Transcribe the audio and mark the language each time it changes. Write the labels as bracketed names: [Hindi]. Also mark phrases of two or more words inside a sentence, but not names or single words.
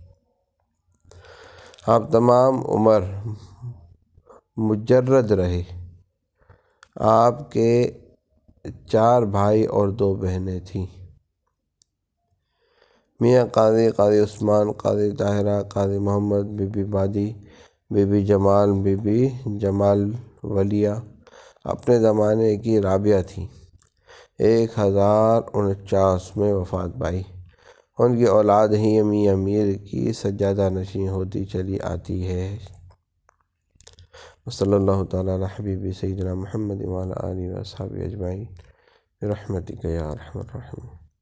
[Urdu] آپ تمام عمر مجرد رہے۔ آپ کے 4 بھائی اور 2 بہنیں تھیں: میاں قاضی عثمان، قاضی طاہرہ، قاضی محمد، بی بی بادی، بی بی جمال، بی بی جمال ولیہ اپنے زمانے کی رابعہ تھیں۔ 1049 میں وفات پائی۔ ان کی اولاد ہی میاں میر کی سجادہ نشین ہوتی چلی آتی ہے۔ [Arabic] صلی اللہ تعالیٰ علی حبیبی سیدنا محمد وعلی آلہ و اصحابہ اجمعین برحمتک یا ارحم الراحمین۔